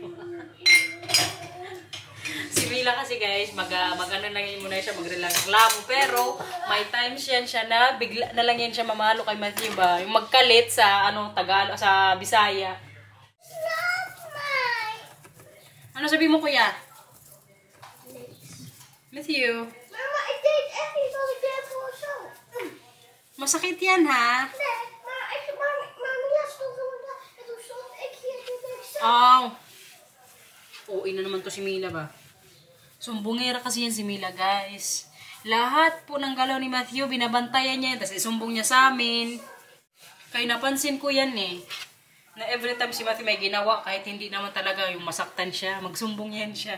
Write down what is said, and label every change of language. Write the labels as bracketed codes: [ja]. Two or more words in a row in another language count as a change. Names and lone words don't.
[tl] Si Mila kasi guys, mag-ano lang yun muna siya, magreklamo. Pero may times yan siya na bigla na lang yan siya mamalo kay Matthew ba? Yung magkalit sa ano, Tagalog, sa Bisaya. Ano sabi mo kuya? Matthew? Mama, [nl] ik deed echt niet wat ik net voor zo. [tl] Masakit yan ha? [nl] Nee, maar Mia stond er en toen stond ik hier en toen deed ik zo. [tl] Oo, ina naman to si Mila ba? Sumbongera kasi yan si Mila guys. Lahat po ng galaw ni Matthew, binabantayan niya, tapos isumbong niya sa amin. Kaya napansin ko yan na [en] every time [tl] si Matthew may ginawa, kahit hindi naman talaga yung masaktan siya, magsumbong yan siya.